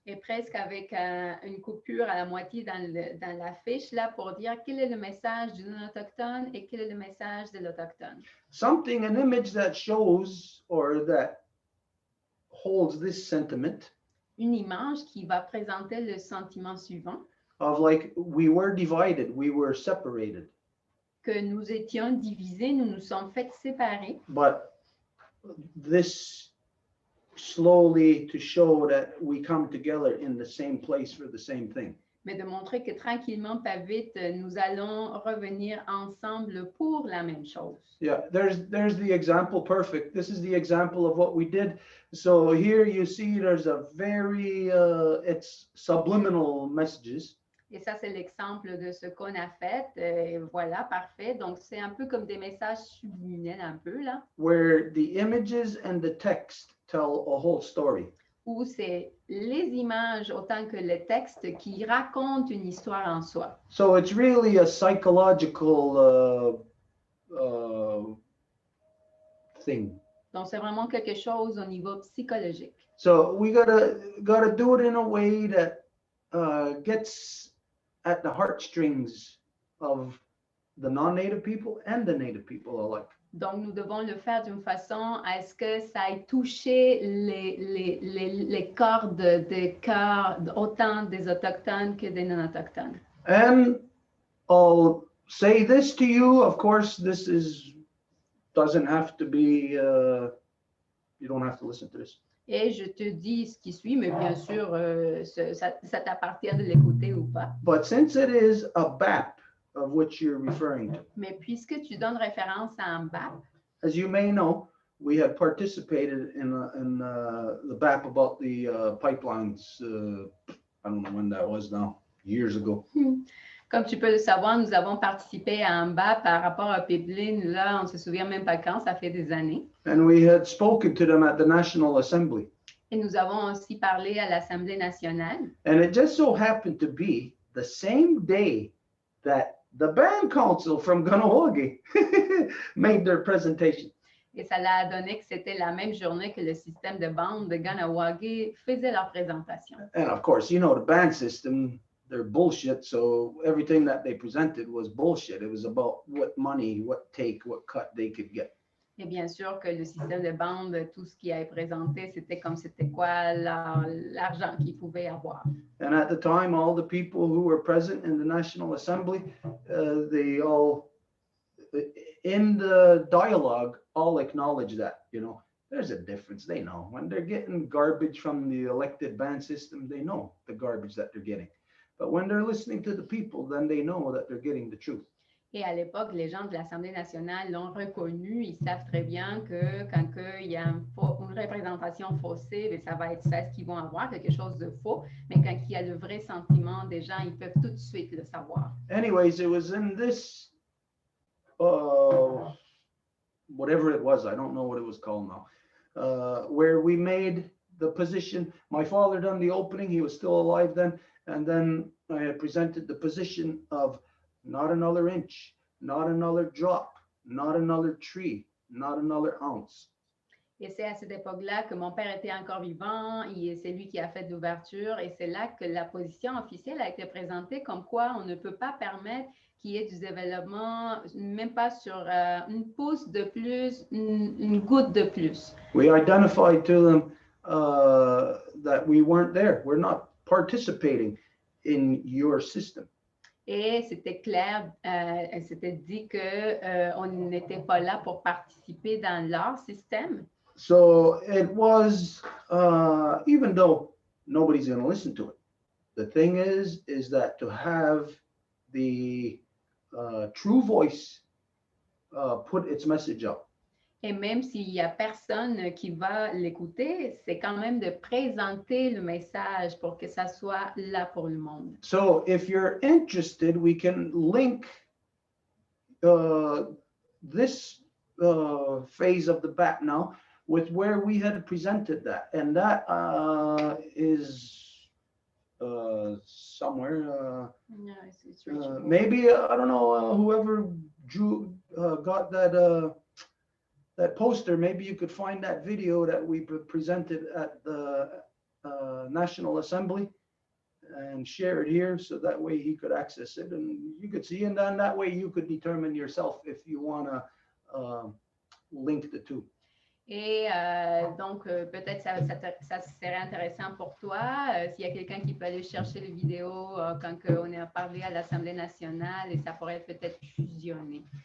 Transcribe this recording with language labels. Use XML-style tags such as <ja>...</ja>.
<fr>Et presque avec une coupure à la moitié dans l'affiche là pour dire quel est le message du non-autochtone et quel est le message de l'autochtone.</fr> <en>Something, an image that shows or that holds this sentiment.</en> <fr>Une image qui va présenter le sentiment suivant.</fr> <en>Of like we were divided, we were separated.</en> <fr>Que nous étions divisés, nous nous sommes fait séparer.</fr> <en>But this slowly to show that we come together in the same place for the same thing.</en> <fr>Mais de montrer que tranquillement, pas vite, nous allons revenir ensemble pour la même chose.</fr> <en>Yeah, there's the example, perfect. This is the example of what we did. So here you see there's a very, it's subliminal messages.</en> <fr>Et ça, c'est l'exemple de ce qu'on a fait. Voilà, parfait. Donc, c'est un peu comme des messages subliminels un peu, là.</fr> <en>Where the images and the text tell a whole story.</en> <fr>Où c'est les images autant que le texte qui racontent une histoire en soi.</fr> <en>So it's really a psychological thing.</en> <fr>Donc, c'est vraiment quelque chose au niveau psychologique.</fr> <en>So we gotta do it in a way that gets at the heartstrings of the non-native people and the native people alike.</en> <fr>Donc, nous devons le faire d'une façon à ce que ça aille toucher les cordes de cœur autant des Autochtones que des non-Autochtones.</fr> <en>And I'll say this to you, of course, this doesn't have to be, you don't have to listen to this.</en> <fr>Et je te dis ce qui suit, mais bien sûr, ça t'appartient de l'écouter ou pas.</fr> <en>But since it is a BAP of which you're referring to,</en> <fr>Mais puisque tu donnes référence à un BAP,</fr> <en>as you may know, we had participated in the BAP about the pipelines. I don't know when that was now, years ago.</en> <fr>Comme tu peux le savoir, nous avons participé à un BAP par rapport à pipeline. Là, on ne se souvient même pas quand, ça fait des années.</fr> <en>And we had spoken to them at the National Assembly.</en> <fr>Et nous avons aussi parlé à l'Assemblée nationale.</fr> <en>And it just so happened to be the same day that the band council from Kahnawake made their presentation.</en> <fr>Et ça l'a donné que c'était la même journée que le système de bande de Kahnawake faisait leur présentation.</fr> <en>And of course, you know, the band system, they're bullshit. So everything that they presented was bullshit. It was about what money, what take, what cut they could get.</en> <fr>Et bien sûr que le système de bande, tout ce qui a été présenté, c'était comme c'était quoi l'argent qu'ils pouvaient avoir.</fr> <en>And at the time, all the people who were present in the National Assembly, they all, in the dialogue, all acknowledge that, you know, there's a difference. They know when they're getting garbage from the elected band system, they know the garbage that they're getting. But when they're listening to the people, then they know that they're getting the truth.</en> <fr>Et à l'époque, les gens de l'Assemblée nationale l'ont reconnu. Ils savent très bien que quand il y a une représentation faussée, ça va être ça ce qu'ils vont avoir, quelque chose de faux. Mais quand il y a le vrai sentiment des gens, ils peuvent tout de suite le savoir.</fr> <en>Anyways, it was in this, whatever it was, I don't know what it was called now, where we made the position. My father done the opening. He was still alive then. And then I had presented the position of not another inch, not another drop, not another tree, not another ounce.</en> <fr>Et c'est à cette époque-là que mon père était encore vivant, c'est lui qui a fait l'ouverture, et c'est là que la position officielle a été présentée comme quoi on ne peut pas permettre qu'il y ait du développement, même pas sur une pouce de plus, une goutte de plus.</fr> <en>We identified to them that we weren't there. We're not participating in your system.</en> <fr>Et c'était clair, c'était dit qu'on n'était pas là pour participer dans leur système.</fr> <en>So it was, even though nobody's going to listen to it, the thing is that to have the true voice put its message up.</en> <fr>Et même s'il n'y a personne qui va l'écouter, c'est quand même de présenter le message pour que ça soit là pour le monde.</fr> <en>So if you're interested, we can link this phase of the BAT now with where we had presented that. And that is somewhere, Yeah, it's reachable. maybe, I don't know, whoever drew, got that poster, maybe you could find that video that we presented at the National Assembly and share it here, so that way he could access it and you could see, and then that way you could determine yourself if you want to link the two.</en> <fr>Et donc, peut-être ça serait intéressant pour toi, s'il y a quelqu'un qui peut aller chercher les vidéos quand on a parlé à l'Assemblée nationale, et ça pourrait peut-être fusionner.</fr>